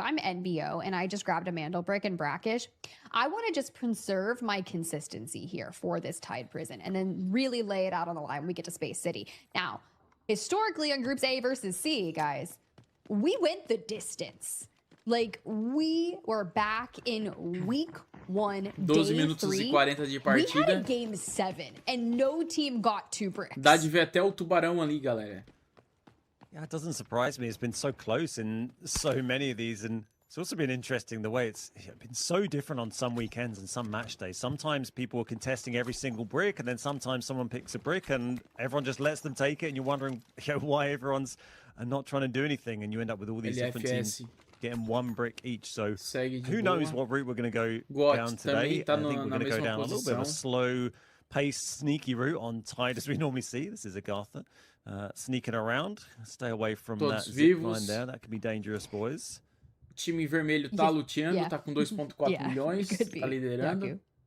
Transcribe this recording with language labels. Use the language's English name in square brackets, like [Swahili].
[English] If I'm NBO and I just grabbed a Mandel brick and Brackish, I want to just conserve my consistency here for this Tide Prison and then really lay it out on the line when we get to Space City. Now, historically on groups A versus C, guys, we went the distance. Like, we were back in week 1, [Portuguese] 12 minutos e 40 de partida. [English] We had a game 7, and no team got 2 bricks. [Portuguese] Dá de ver até o tubarão ali, galera. [English] Yeah, it doesn't surprise me. It's been so close in so many of these, and it's also been interesting the way it's been so different on some weekends and some match days. Sometimes people are contesting every single brick, and then sometimes someone picks a brick and everyone just lets them take it, and you're wondering why everyone's not trying to do anything, and you end up with all these different teams getting one brick each. So who knows what route we're going to go down today. I think we're going to go down a little bit of a slow-paced, sneaky route on Tide as we normally see. This is Agatha. Sneaking around, stay away from that zip line there. That could be dangerous, boys. [Portuguese] Time vermelho tá luteando, tá com 2.4 milhões, tá liderando.